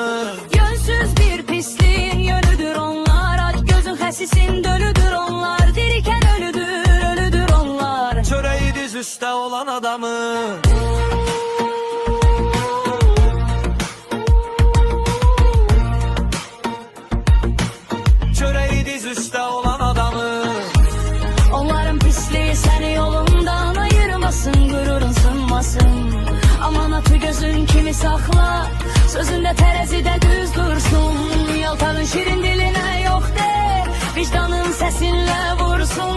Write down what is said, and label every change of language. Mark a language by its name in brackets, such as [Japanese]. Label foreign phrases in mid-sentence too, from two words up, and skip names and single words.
[Azerbaijani] Yönsüz bir pisliğin yönüdür onlar, aç gözün xəsisin dönüdür onlar, dirikən ölüdür, ölüdür onlar. Çörəyi diz üstə olan adamı. Çörəyi diz üstə olan adamı. [Turkish] Onların pisliği seni yolundan ayırmasın, gururun sınmasın. Aman atı gözün kimi sakla, sözünde terezide düz dursun. Yaltarın şirin diline yok de, vicdanın sesinle vursun.